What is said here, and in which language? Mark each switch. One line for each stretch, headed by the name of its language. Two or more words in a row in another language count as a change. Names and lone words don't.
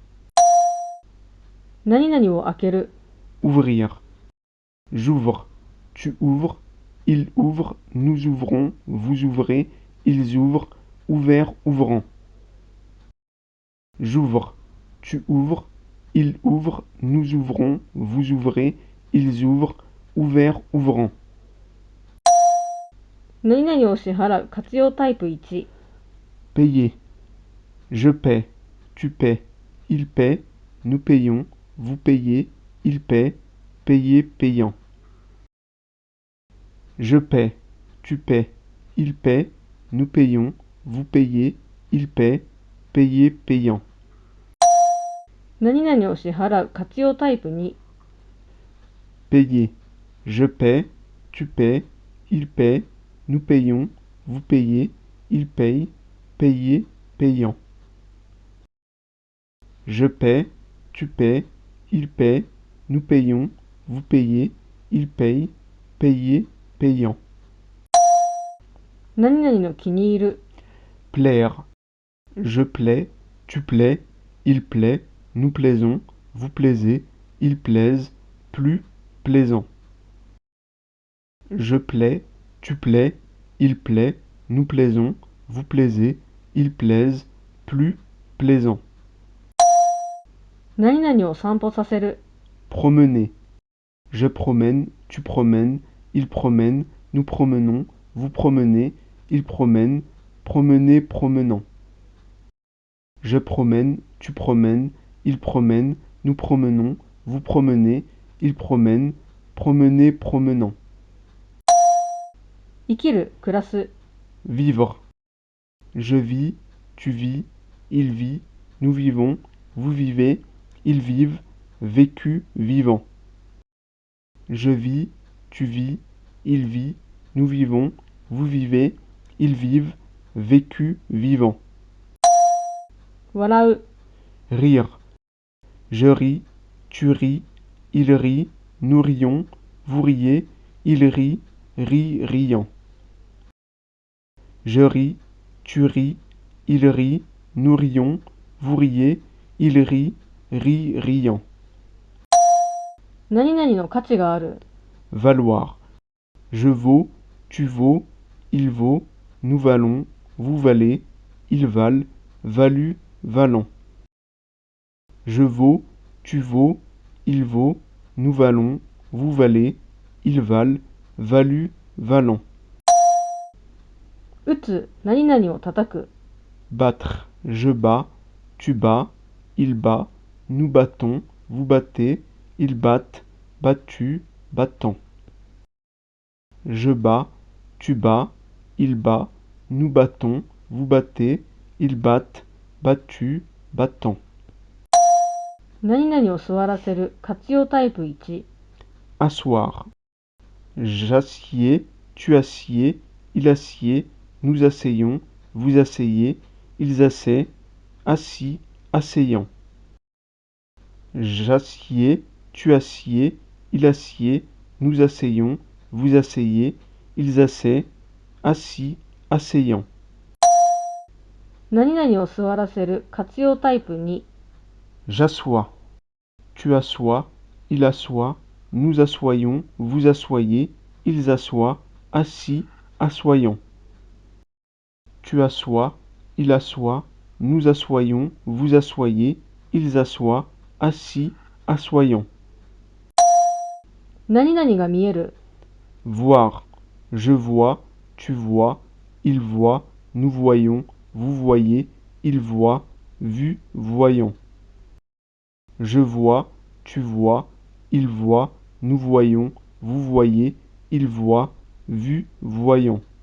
Japanese: 何々を開ける、
French: Ouvrir. J'ouvre, tu ouvres, il ouvre, nous ouvrons, vous ouvrez, ils ouvrent, ouvert, ouvrant. J'ouvre, tu ouvres, il ouvre, nous ouvrons, vous ouvrez, ils ouvrent, ouvert, ouvrant.
Japanese: 何々を支払う活用タイプ1、
French: Payer. Je paie, tu paies, il paie, nous payons, vous payez, il paie, payer, payant. Je paie, tu paies, il paie, nous payons, vous payez, il paie, payer, payant.
Japanese: 何々を支払う活用タイプ2、
French: Payer. Je paie, tu paies, il paie, nous payons, vous payez, il paye, payer, payant. Je paie, tu paies, il paie, nous payons, vous payez, il paye, payer, payant.
Japanese: 何々の気に入る、
French: Plaire. Je plais, tu plais, il plaît, nous plaisons, vous plaisez, ils plaisent, plus, plaisant. Je plais, tu plais, il plaît, nous plaisons, vous plaisez, ils plaisent, plus, plaisant.
Japanese: 何々を散歩させる、
French: Promener. Je promène, tu promènes, il promène, nous promenons, vous promenez, il promène, promener, promenant. Je promène, tu promènes, il promène, nous promenons, vous promenez, il promène, promenez, promenant.
Japanese: 生きる、暮らす。
French: Vivre. Je vis, tu vis, il vit, nous vivons, vous vivez, ils vivent, vécu, vivant. Je vis, tu vis, il vit, nous vivons, vous vivez, ils vivent, vécu, vivant.
Japanese: 笑う。
French: Rire. Je ris, tu ris, il rit, nous rions, vous riez, il rit, riant. Je ris, tu ris, il rit, nous rions, vous riez, il rit, riant.
Japanese: 何々の価値がある。
French: Valoir. Je vaux, tu vaux, il vaut, nous valons, vous valez, ils valent, valu, valant. Je vaux, tu vaux, il vaut, nous valons, vous valez, ils valent, valu, valant.
Japanese: 打つ、何々を叩く。
French: Battre. Je bats, tu bats, il bat, nous battons, vous battez, ils battent, battu, battant. Je bats, tu bats, il bat, nous battons, vous battez, ils battent, battu, battant.
Japanese: 何々を座らせる、活用タイプ1。
French: Asseoir. J'assieds, tu assieds, il assied, nous asseyons, vous asseyez, ils assaient, assis, asseyant. J'assieds, tu assieds, il assied, nous asseyons, vous asseyez, ils assaient, assis, asseyant.
Japanese: 何々を座らせる、活用タイプ2。
French: J'assois, tu assois, il assoit, nous assoyons, vous assoyez, ils assoient, assis, assoyant. Tu assois, il assoit, nous assoyons, vous assoyez, ils assoient, assis, assoyant.
Japanese: 何々が見える。
French: Voir. Je vois, tu vois, il voit, nous voyons, vous voyez, il voit, vu, voyant. Je vois, tu vois, il voit, nous voyons, vous voyez, il voit, vu, voyant.